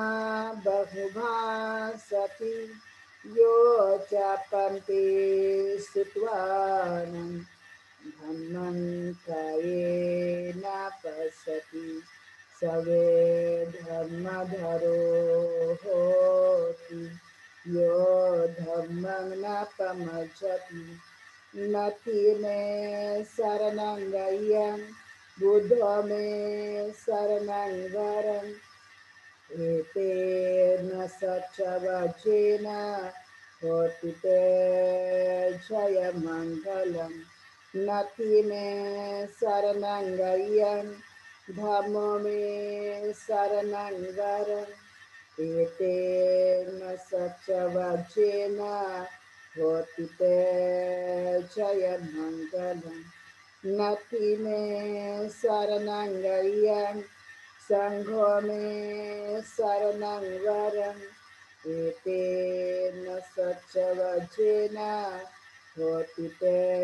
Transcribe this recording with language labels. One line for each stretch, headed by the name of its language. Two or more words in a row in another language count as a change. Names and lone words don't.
Pali: बहुभाषति यो चापन्ति श्रुत्वानं धम्मं कायेन पश्यति सवे धर्मधरो होति यो धम्मं न पमज्जति नति में शरणं गय्यं बुद्धो में शरणं वरम् एतेन सच्चवचेन होति ते जयमङ्गलम् नति में शरणं गय्यं धम्मो में शरणं वरम् एतेन सच्चवचेन होति ते जयमङ्गलम् नति में शरणं गय्यं संघो में शरणं वरम् एतेन सच्चवचेन होति ते